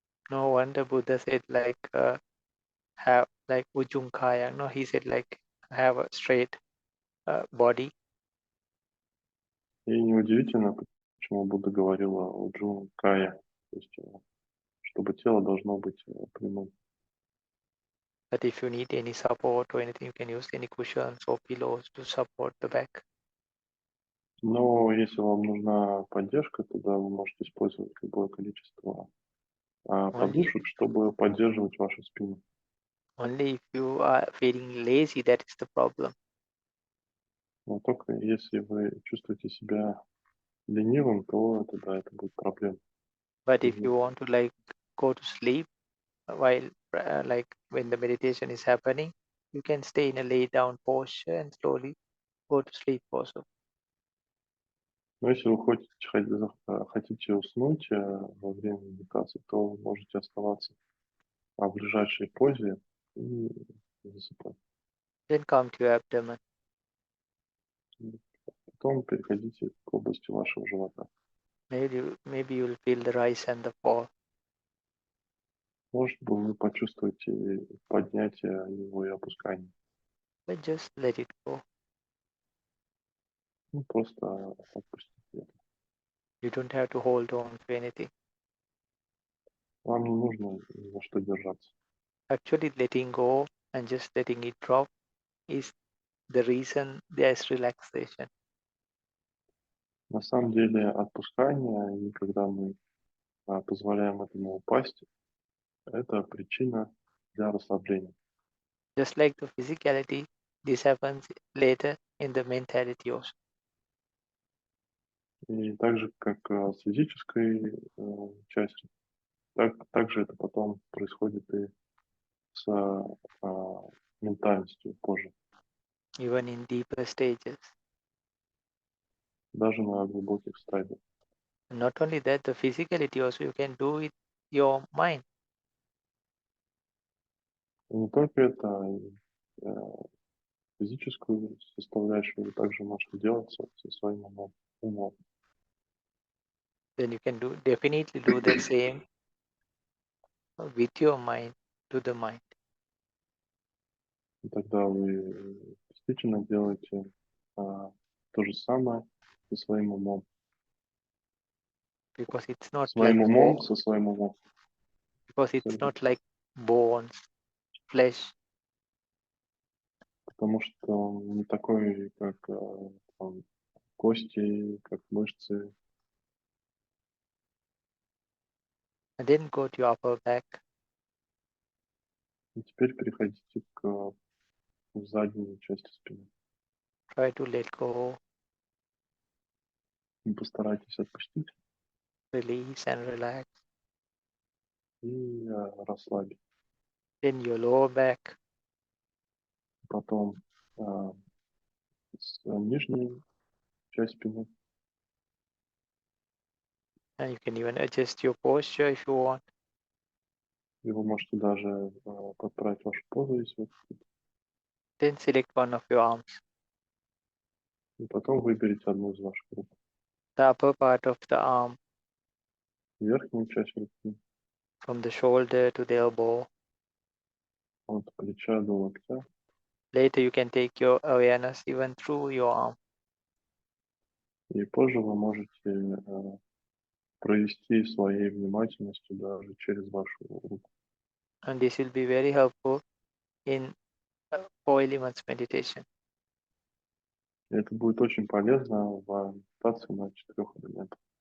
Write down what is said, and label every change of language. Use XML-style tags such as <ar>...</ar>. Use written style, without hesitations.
<en>No wonder Buddha said have like Ujjunkaya. No, he said like have a straight body.</en> <ru>И неудивительно, почему Будда говорил о Уджункае, то есть чтобы тело должно быть прямым.</ru> <en>But if you need any support or anything, you can use any cushions or pillows to support the back.</en> <ru>Но если вам нужна поддержка, тогда вы можете использовать любое количество подушек, чтобы поддерживать вашу спину.</ru> <en>Only if you are feeling lazy, that is the problem.</en> <ru>Но только если вы чувствуете себя ленивым, то это будет проблема.</ru> <en>But if you want to like go to sleep while like when the meditation is happening, you can stay in a lay down posture and slowly go to sleep also.</en> <ru>Но если вы хотите уснуть во время медитации, то вы можете оставаться в ближайшей позе и засыпать.</ru> <en>Then come to your abdomen.</en> <ru>Потом переходите к области вашего живота.</ru> <en>Maybe you will feel the rise and the fall.</en> <ru>Может быть, вы почувствуете поднятие его и опускание.</ru> <en>But just let it go.</en> <ru>Ну, просто отпустите это.</ru> <en>You don't have to hold on to anything.</en> <ru>Вам не нужно ни за что держаться.</ru> <en>Actually, letting go and just letting it drop is the reason there is relaxation.</en> <ru>На самом деле отпускание, и когда мы позволяем этому упасть, это причина для расслабления.</ru> <en>Just like the physicality, this happens later in the mentality also.</en> <ru>И так же, как с физической частью, также это потом происходит и с ментальностью позже,</ru> <en>Even in deeper stages.</en> <ru>даже на глубоких стадиях.</ru> <en>Not only that, the physicality also you can do with your mind.</en> <ru>И не только это, и, физическую составляющую вы также можете делать со своим умом.</ru> <en>Then you can definitely do the same with your mind to the mind.</en> <ru>И тогда вы действительно делаете то же самое со своим умом.</ru> <en>Because it's not</en> <ru>Своим</ru> <en>like</en> <ru>умом со своим умом.</ru> <en>because it's not like bones, flesh.</en> <ru>Потому что он не такой, как там, кости, как мышцы.</ru> <en>And then go to your upper back.</en> <ru>И теперь переходите к задней части спины.</ru> <en>Try to let go,</en> <ru>И постарайтесь отпустить</ru> <en>release and relax.</en> <ru>и расслабить.</ru> <en>Then your lower back,</en> <ru>Потом нижняя часть спины.</ru> <en>and you can even adjust your posture if you want.</en> <ru>И вы можете даже подправить вашу позу, если вы хотите.</ru> <en>Then select one of your arms.</en> <ru>И потом выберите одну из ваших рук.</ru> <en>The upper part of the arm,</en> <ru>Верхнюю часть руки,</ru> <en>from the shoulder to the elbow.</en> <ru>от плеча до локтя.</ru> <en>Later you can take your awareness even through your arm.</en> <ru>И позже вы можете провести своей внимательностью даже через вашу руку.</ru> <en>And this will be very helpful in 4 elements meditation.</en> <ru>И это будет очень полезно в медитации на 4 элементах.</ru>